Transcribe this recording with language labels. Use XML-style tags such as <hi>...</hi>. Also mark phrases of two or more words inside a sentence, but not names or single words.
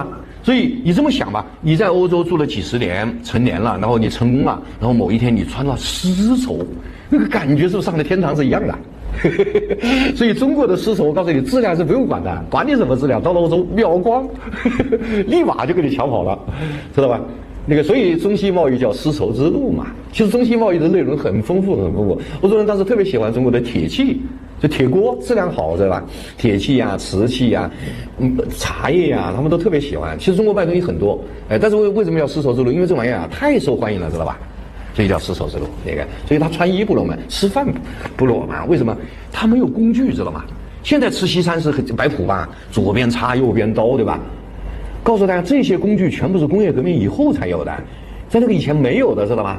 <zh>所以你這麼想吧，你在歐洲住了幾十年，成年了，然後你成功了，然後某一天你穿了絲綢，那個感覺是不是上了天堂是一樣的？所以中國的絲綢，我告訴你，質量是不用管的，管你什麼質量，到了歐洲秒光，立馬就給你搶跑了，知道吧？那個，所以中西貿易叫絲綢之路嘛。其實中西貿易的內容很豐富，很豐富。歐洲人當時特別喜歡中國的鐵器。就鐵鍋質量好，知道吧？鐵器啊、瓷器啊、茶葉啊，他們都特別喜歡。其實中國賣東西很多，但是為什麼叫絲綢之路？因為這玩意兒啊太受歡迎了，知道吧？所以叫絲綢之路。那個，所以他穿衣不如我們，吃飯不如我們。為什麼？他沒有工具，知道嗎？現在吃西餐是很擺譜吧，左邊叉右邊刀，對吧？告訴大家，這些工具全部是工業革命以後才有的，在那個以前沒有的，知道吧？</zh>